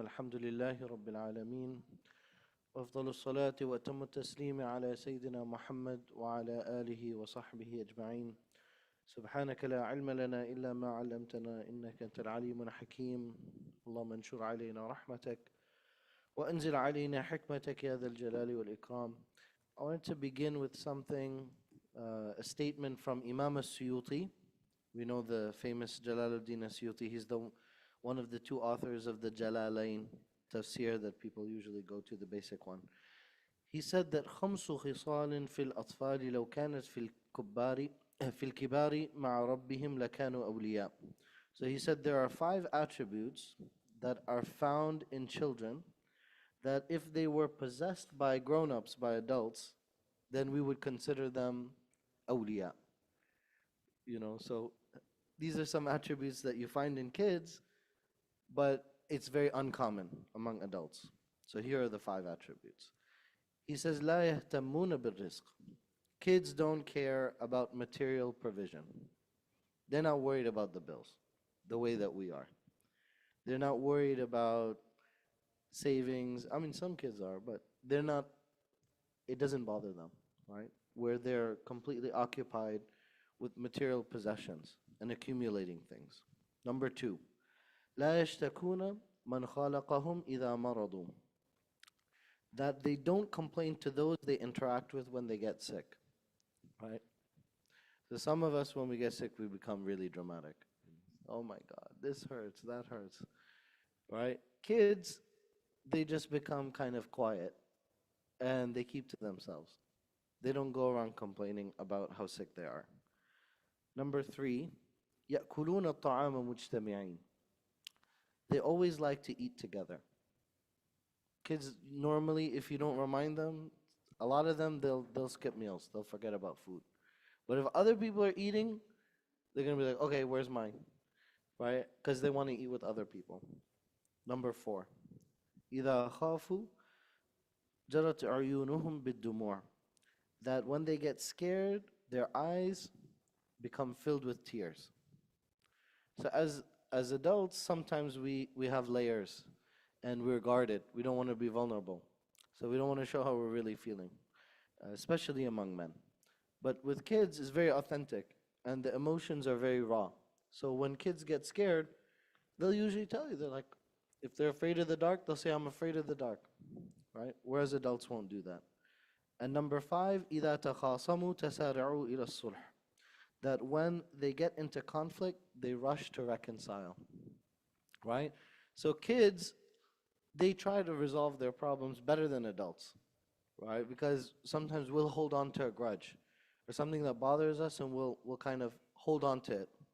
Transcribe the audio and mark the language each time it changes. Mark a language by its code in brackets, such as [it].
[ar] الحمد لله رب العالمين، وأفضل الصلاة وأتم التسليم على سيدنا محمد وعلى آله وصحبه أجمعين. سبحانك لا علم لنا إلا ما علمتنا إنك أنت العليم الحكيم. اللهم انشر علينا رحمتك وأنزل علينا حكمتك يا ذا الجلال والإكرام. [en] I wanted to begin with something, a statement from Imam al-Suyuti. We know the famous Jalaluddin al-Suyuti. He's one of the two authors of the Jalalain tafsir that people usually go to, the basic one. He said that [ar] خمس خصال في الأطفال لو كانت في الكبار مع ربهم لكانوا أولياء. [en] So he said there are 5 attributes that are found in children that if they were possessed by grown-ups, by adults, then we would consider them awliya. So these are some attributes that you find in kids, but it's very uncommon among adults. So here are the 5 attributes. He says, [ar] لا يهتمون بالرزق. [en] Kids don't care about material provision. They're not worried about the bills the way that we are. They're not worried about savings. I mean, some kids are, but they're not, it doesn't bother them, right? Where they're completely occupied with material possessions and accumulating things. Number 2, [ar] لا يشتكون من خالقهم إذا مرضوا. [en] That they don't complain to those they interact with when they get sick, right? So some of us, when we get sick, we become really dramatic. Oh my God, this hurts, that hurts, right? Kids, they just become kind of quiet and they keep to themselves. They don't go around complaining about how sick they are. Number 3, [ar] يأكلون الطعام مجتمعين. [en] They always like to eat together. Kids, normally, if you don't remind them, a lot of them, they'll skip meals. They'll forget about food. But if other people are eating, they're going to be like, okay, where's mine? Right? Because they want to eat with other people. Number 4, [ar] إذا خافوا جرت عيونهم بالدموع. [en] That when they get scared, their eyes become filled with tears. So as adults, sometimes we have layers and we're guarded. We don't want to be vulnerable. So we don't want to show how we're really feeling, especially among men. But with kids, it's very authentic and the emotions are very raw. So when kids get scared, they'll usually tell you. They're like, if they're afraid of the dark, they'll say, I'm afraid of the dark, right? Whereas adults won't do that. And number 5, [ar] إِذَا تَخَاصَمُوا تَسَارِعُوا إِلَى الصُّلْحِ. [en] That when they get into conflict, they rush to reconcile, right? So kids, they try to resolve their problems better than adults, right? Because sometimes we'll hold on to a grudge or something that bothers us and we'll kind of hold on to it.